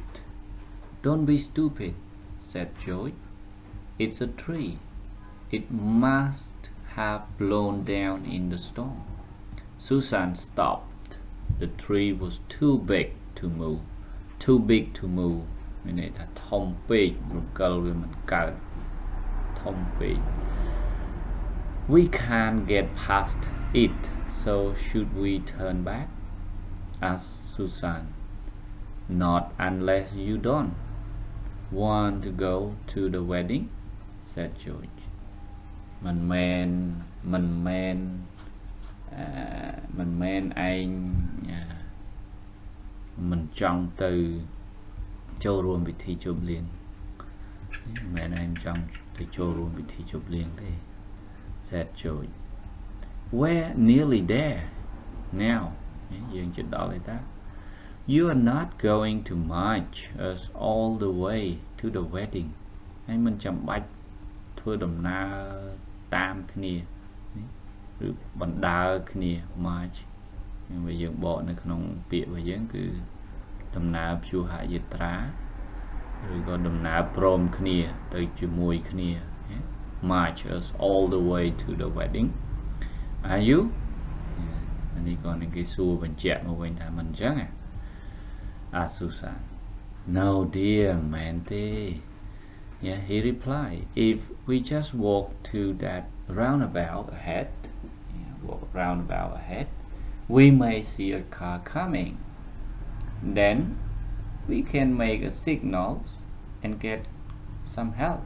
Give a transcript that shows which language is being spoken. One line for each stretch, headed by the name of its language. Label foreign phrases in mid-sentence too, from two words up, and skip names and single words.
English: Don't be stupid, said Joy. It's a tree. It must have blown down in the storm. Susan stopped. The tree was too big to move. Too big to move.
Khmer: មានន័យថាធំពេករកលវាមិនកើតធំពេក
English: We can't get past it, so should we turn back? Asked Susan. Not unless you don't want to go to the wedding, said George.
Khmer: មិនមែនឯងមិនចង់ទៅចូលរួមពិធីជប់លៀងមិនមែនឯងចង់ទៅចូលរួមពិធីជប់លៀងទេ
English: said George. We're nearly there now.
Khmer: យើងជិតដល់ហើយតា
English: You are not going to march us all the way to the wedding.
Khmer: ហើយមិនចាំបាច់ធ្វើដំណើរតាមគ្នាឬបណ្ដើរគ្នា march វាយើងបកនៅក្នុងពាក្យរបស់យើងគឺដំណើរព្យុហយាត្រាឬក៏ដំណើរព្រមគ្នាទៅជាមួយគ្នា
English: March us all the way to the wedding. Are you?
Khmer: នេះក៏នឹងគេសួរបញ្ជាក់មកវិញថាមិនអញ្ចឹង
English: Asked Susan. No dear,
Khmer: មែនទេ
English: Yeah, he replied. If we just walk to that roundabout ahead, we may see a car coming. Then we can make a signal and get some help.